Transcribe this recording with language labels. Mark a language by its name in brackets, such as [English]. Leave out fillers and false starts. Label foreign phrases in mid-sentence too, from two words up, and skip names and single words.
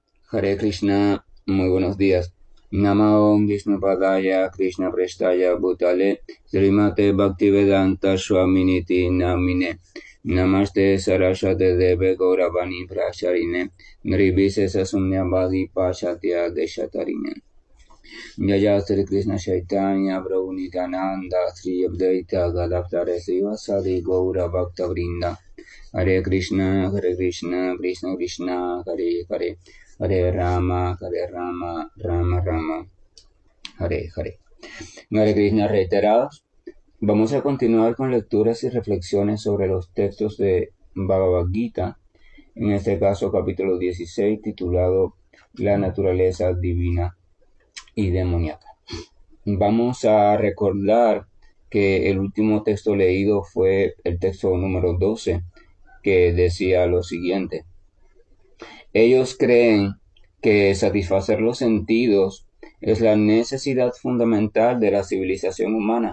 [Sanskrit] Hare Krishna, [Spanish] muy buenos días. [Sanskrit] Namo Vishnu Padaya Krishna Prestaya Bhutale Srimate Bhaktivedanta Swaminiti Namine Namaste Saraswate Deve Gauravani Pracharine Nirvise Sasumyavadi Pachatya Deshatarine Jaya Sri Krishna Chaitanya Prabhu Nityananda Sri Advaita Gadadhara Srivasadi Gaura Bhakta Vrinda Hare Krishna, Krishna Krishna, Hare Hare, Hare Rama, Rama Rama, Hare Hare. Hare Krishna [Spanish] reiterados. Vamos a continuar con lecturas y reflexiones sobre los textos de Bhagavad Gita, en este caso capítulo 16, titulado La naturaleza divina y demoníaca. Vamos a recordar que el último texto leído fue el texto número 12, que decía lo siguiente: ellos creen que satisfacer los sentidos es la necesidad fundamental de la civilización humana.